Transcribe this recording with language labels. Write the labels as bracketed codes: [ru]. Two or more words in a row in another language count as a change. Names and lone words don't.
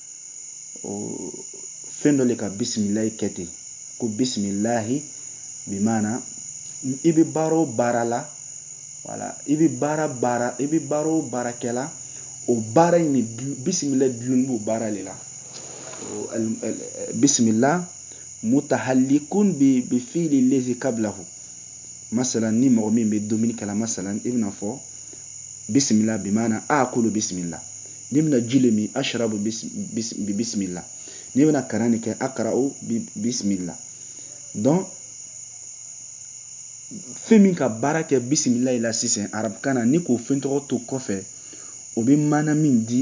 [bm] fɛn dɔ le ka bisimilahi kɛ ten ko bisimilahi bi maana i bɛ baara o baara la voilà i bɛ baara o baara kɛla o baara in ni bisimilahi dulonni b'o baara le la [ar] بسم الله متعلق بالفعل الذي قبله [bm] masalan ni mɔgɔ min bɛ dumuni kɛla masalan i bɛna fɔ bisimilah bi maana [ar] آكل بسم الله [bm] ni bɛna ji le min [ar] أشرب ببسم الله [bm] ni bɛna kalan de kɛ [ar] أقرأ ببسم الله [bm] donc fɛn min ka baara kɛ bisimilahi la sisan arabukan na ni k'o fɛn tɔgɔ to kɔfɛ o bɛ maana min di